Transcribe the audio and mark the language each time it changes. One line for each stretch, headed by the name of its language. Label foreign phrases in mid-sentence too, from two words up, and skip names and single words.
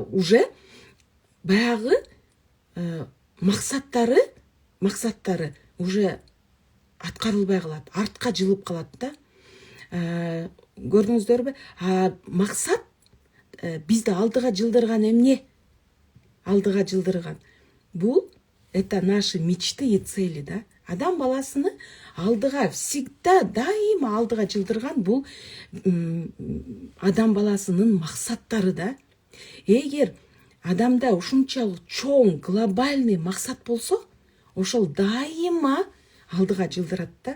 Kyrgyz: Уже баягы максаттары уже аткарылбай калат, артка жылып калат да. Көрдүңүздөрбү? Максат бизди алдыга жылдырган эмне? Алдыга жылдырган. Бул
Russian: это наши мечты и цели, да.
Kyrgyz: Адам баласыны алдыга всегда дайыма алдыга жылдырган бул адам баласынын максаттары да. Эгер адамда ушунчалык чоң глобальный максат болсо, ошол дайыма алдыга жылдырат да.